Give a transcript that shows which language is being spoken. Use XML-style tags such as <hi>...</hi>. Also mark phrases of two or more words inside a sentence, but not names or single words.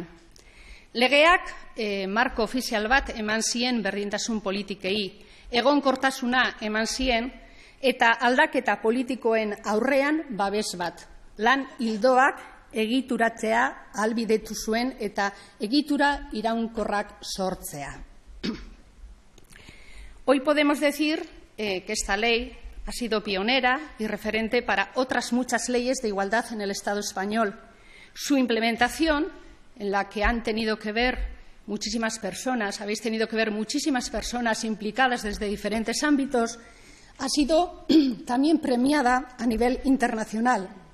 <eu>Legeak marko ofizial bat eman zien berdintasun politikei, egonkortasuna eman zien eta aldaketa politikoen aurrean babes bat. Lan ildoak egituratzea ahalbidetu zuen eta egitura iraunkorrak sortzea.</eu> <es>Hoy podemos decir que esta ley ha sido pionera y referente para otras muchas leyes de igualdad en el Estado español. Su implementación, en la que han tenido que ver muchísimas personas, habéis tenido que ver muchísimas personas implicadas desde diferentes ámbitos, ha sido también premiada a nivel internacional.</es>